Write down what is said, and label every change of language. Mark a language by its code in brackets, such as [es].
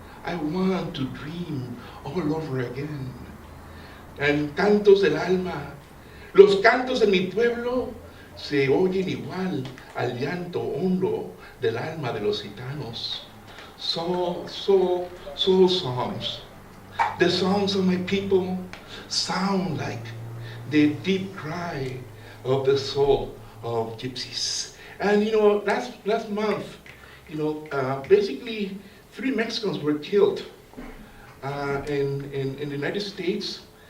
[en] I want to dream all over again. [es] En cantos del alma, los cantos de mi pueblo se oyen igual al llanto hondo del alma de los gitanos. [en] Soul songs. The songs of my people sound like the deep cry of the soul of gypsies. And last month, basically 3 Mexicans were killed in the United States.